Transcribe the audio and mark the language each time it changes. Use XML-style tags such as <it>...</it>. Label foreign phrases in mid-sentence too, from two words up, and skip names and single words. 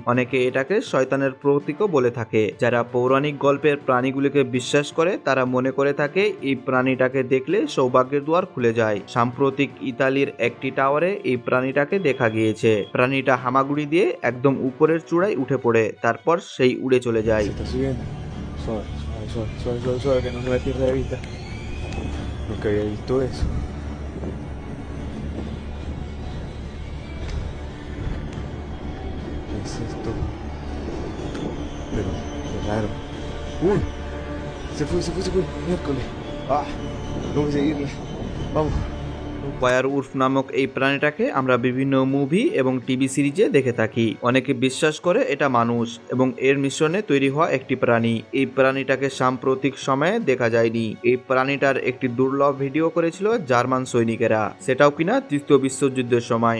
<bn>অনেকে এটাকে শয়তানের প্রতীকও বলে থাকে। যারা পৌরাণিক গল্পের প্রাণীগুলিকে বিশ্বাস করে তারা মনে করে থাকে এই প্রাণীটাকে দেখলে সৌভাগ্যের দুয়ার খুলে যায়। সাম্প্রতিক ইতালির একটি টাওয়ারে এই প্রাণীটাকে দেখা গিয়েছে। প্রাণীটা হামাগুড়ি দিয়ে একদম উপরের চূড়ায় উঠে পড়ে, তারপর সেই উড়ে চলে যায়।</bn> <es>¿Qué es esto? Pero, qué raro. ¡Uy! Se fue. Miércoles. ¡Ah! No voy a seguirle. Vamos.</es> <bn>ওয়্যারউলফ নামক এই প্রাণীটাকে আমরা বিভিন্ন মুভি এবং টিভি সিরিজে দেখে থাকি। অনেকে বিশ্বাস করে এটা মানুষ এবং এর মিশ্রণে তৈরি হওয়া একটি প্রাণী। এই প্রাণীটাকে সাম্প্রতিক সময়ে দেখা যায়নি। এই প্রাণীটার একটি দুর্লভ ভিডিও করেছিল জার্মান সৈনিকেরা, সেটাও কিনা তৃতীয় বিশ্বযুদ্ধের সময়।</bn>